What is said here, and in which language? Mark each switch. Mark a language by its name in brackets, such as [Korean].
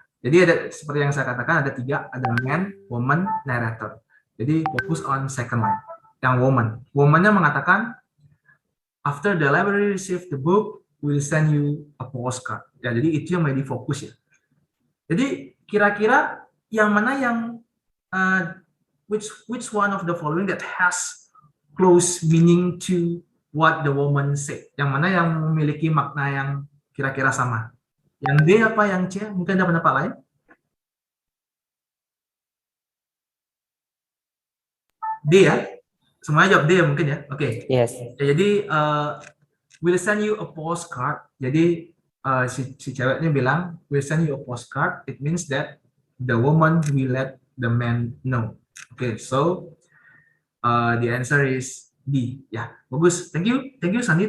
[Indonesian] Jadi ada seperti yang saya katakan ada tiga, ada man, woman, narrator. Jadi fokus on second line. Yang woman. Womannya mengatakan [English] after the library receive the book, we'll send you a postcard. [Indonesian] Ya, jadi itu yang menjadi fokus ya. Jadi kira-kira yang mana yang [English] which one of the following that has close meaning to what the woman said? [Indonesian] Yang mana yang memiliki makna yang kira-kira sama? Yang D apa yang C? Mungkin ada pendapat lain? D ya? Semuanya jawab D ya mungkin ya? Oke. [English] Yes. Ya, jadi we'll send you a postcard. [Indonesian] Jadi si ceweknya bilang [English] we'll send you a postcard. It means that the woman will let the man know. Okay, so the answer is D. [Indonesian] Ya, bagus. [English] Thank you Sandy.